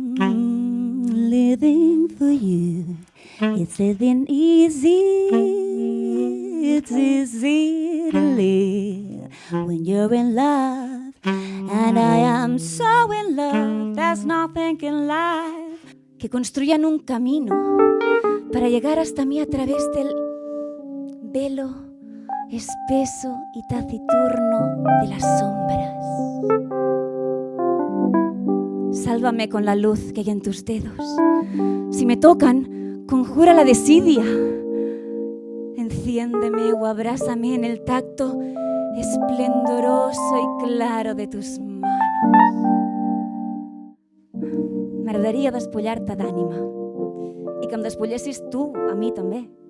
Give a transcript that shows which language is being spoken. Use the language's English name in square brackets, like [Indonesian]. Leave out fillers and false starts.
[English] Living for you, it's living easy, it's easy to live when you're in love, and I am so in love, there's nothing in life. [Spanish] Que construyan un camino para llegar hasta mí a través del velo espeso y taciturno de las sombras. Sálvame con la luz que hay en tus dedos. Si me tocan, conjura la desidia. Enciéndeme o abrázame en el tacto esplendoroso y claro de tus manos. [Catalan] M'agradaria despullar-te d'ànima i que em despullessis tu a mi també.